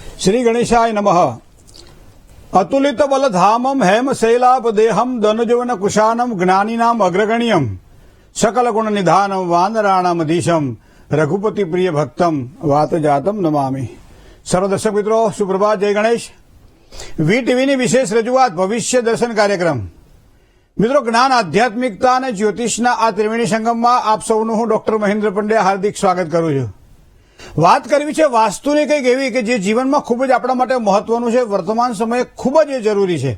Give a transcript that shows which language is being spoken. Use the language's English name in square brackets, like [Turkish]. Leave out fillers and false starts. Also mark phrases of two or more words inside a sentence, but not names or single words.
[Sanskrit] श्री गणेशाय नमः। अतुलित बलधामम हेम शैलाप देहम धनुजवन कुशानम ज्ञानीनाम अग्रगण्यम सकल गुण निधानम वानराणाम अधीशम रघुपति प्रिय भक्तम वात जातम नमामि। [Hindi] सर्व दर्शक मित्रों सुप्रभात, जय गणेश। [Gujarati] વીટીવીની વિશેષ રજૂઆત ભવિષ્ય દર્શન કાર્યક્રમ। મિત્રો, જ્ઞાન, આધ્યાત્મિકતા અને જ્યોતિષના આ ત્રિવેણી સંગમમાં આપ સૌનું હું ડોક્ટર મહેન્દ્ર પંડ્યા હાર્દિક સ્વાગત કરું છું। વાત કરવી છે વાસ્તુની કંઈક એવી કે જે જીવનમાં ખૂબ જ આપણા માટે મહત્વનું છે, વર્તમાન સમયે ખૂબ જ જરૂરી છે।